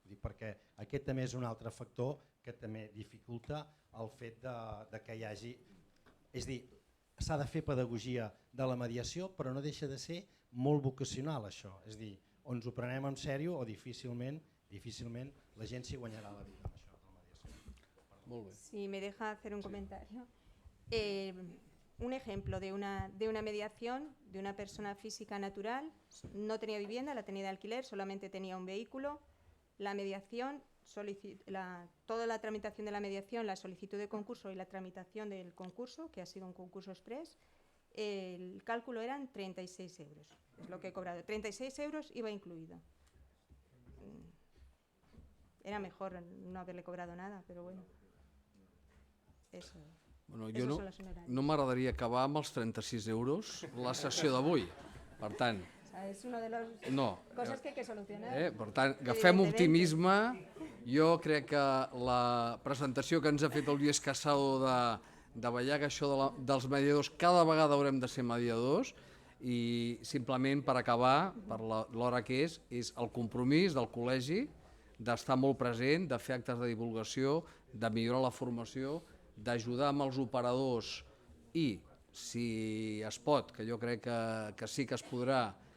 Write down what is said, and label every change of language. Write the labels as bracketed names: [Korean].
[Catalan] Perquè aquest també és un altre factor que també dificulta el fet que hi hagi... És a dir, s'ha de fer pedagogia de la mediació, però no deixa de ser molt vocacional això. És a dir, o ens ho prenem en sèrio o difícilment la gent s'hi guanyarà la vida amb això de la mediació. Molt bé. [Spanish] Si me deja hacer un comentario. Un ejemplo de una mediación de una persona física natural, no tenía vivienda, la tenía de alquiler, solamente tenía un vehículo. La mediación, toda la tramitación de la mediación, la solicitud de concurso y la tramitación del concurso, que ha sido un concurso express, el cálculo eran 36 euros, es lo que he cobrado. 36 euros iba incluido. Era mejor no haberle cobrado nada, pero bueno, eso. [Catalan] Bueno, jo no m'agradaria acabar amb els 36 euros la sessió d'avui. Per tant, [Spanish] es una de las cosas que hay que solucionar. [Catalan] Per tant, agafem optimisme. Jo crec que la presentació que ens ha fet el Lluís Casado de vetllar que això dels mediadors, cada vegada haurem de ser mediadors, i simplement per acabar, per l'hora que és el compromís del col·legi d'estar molt present, de fer actes de divulgació, de millorar la formació, d'ajudar amb els operadors i, si es pot, que jo crec que sí que es podrà,